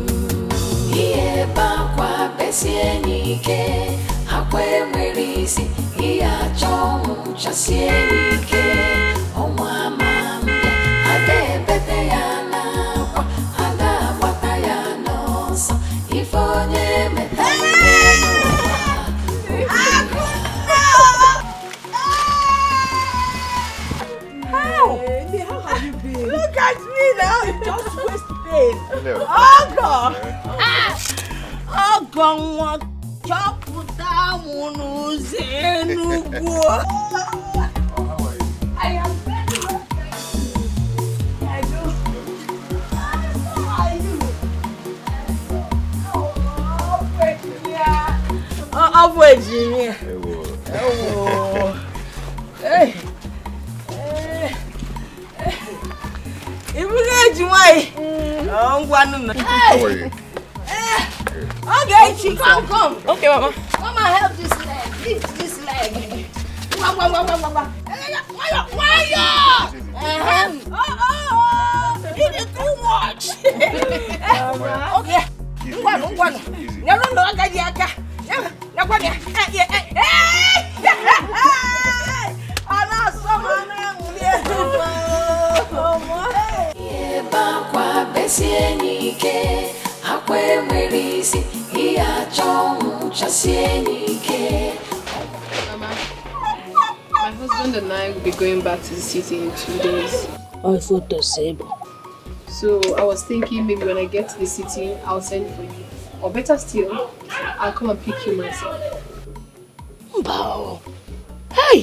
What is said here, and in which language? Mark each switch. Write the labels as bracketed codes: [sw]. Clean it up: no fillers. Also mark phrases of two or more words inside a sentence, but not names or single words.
[ig] Ihe bakwa besie n'ike, akwa enwere isi, ihe achọ ọnwụ chasie n'ike. Ọnwa ama mbịa, ada ebete ya n'akwa, ada agbata ya n'ọsọ. Ife onye metalụ n'elu ụwa. [en] How have you been? Look at me now. You just waste pain. Hello. Oh God. Oh God. [ig] Chọpụta mụ n'ụzọ Enugu. [en] I am very well. I do. How are you? Oh, Virginia. Oh. Hey. How are you? Okay, she come. Okay, Mama. Mama, help this leg. Lift this leg. It is too much. Okay. [ig] Bakwa besie n'ike, akwa enwere isi, ihe achọ ọnwụ chasie n'ike. [en] Mama, my husband and I will be going back to the city in 2 days. Oh, photo sable. So I was thinking maybe when I get to the city, I'll send for you. Or better still, I'll come and pick you myself. [ig] Mbao. Hey!